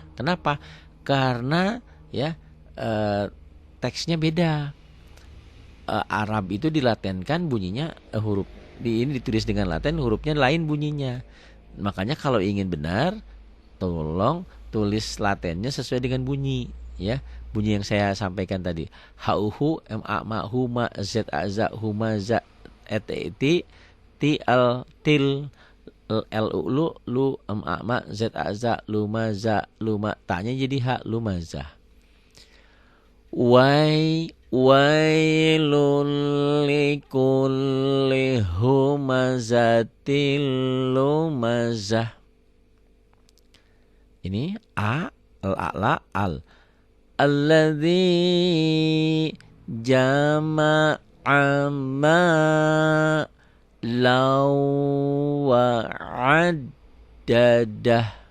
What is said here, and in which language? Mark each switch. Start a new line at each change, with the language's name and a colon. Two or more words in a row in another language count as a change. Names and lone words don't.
Indonesian: Kenapa? Karena ya teksnya beda. Arab itu dilatenkan bunyinya huruf ini ditulis dengan laten, hurufnya lain bunyinya. Makanya kalau ingin benar, tolong tulis latennya sesuai dengan bunyi, ya. Bunyi yang saya sampaikan tadi. Hauhu m a ma huma z a za humaza et ti ti al til l u lu m a ma z a za lumaza luma tanya jadi ha lumaza.
Arabic: ويل لكل همزة لمزة. Ini a al al الذي جمع مالا وعدده.